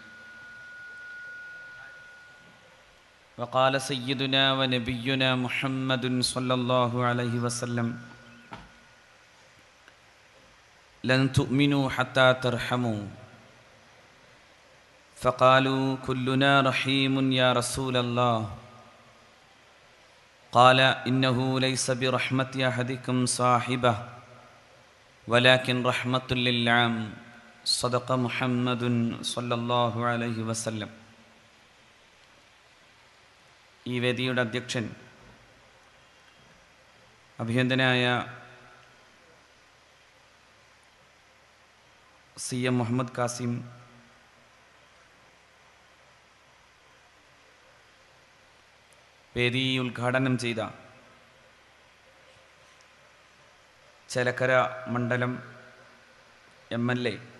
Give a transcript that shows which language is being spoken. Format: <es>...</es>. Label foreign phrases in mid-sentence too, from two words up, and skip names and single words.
<ar>وقال سيدنا ونبينا محمد صلى الله عليه وسلم لن تؤمنوا حتى ترحموا فقالوا كلنا رحيم يا رسول الله قال إنه ليس برحمة أحدكم صاحبه ولكن رحمة للعام. صدق محمد صلى الله عليه وسلم.</ar> <ml>ഈ വേദിയുടെ അധ്യക്ഷൻ അഭിനന്ദനായ CM മുഹമ്മദ് കാസിം, വേദി ഉദ്ഘാടനം ചെയ്ത ചേലക്കര മണ്ഡലം MLA,</ml>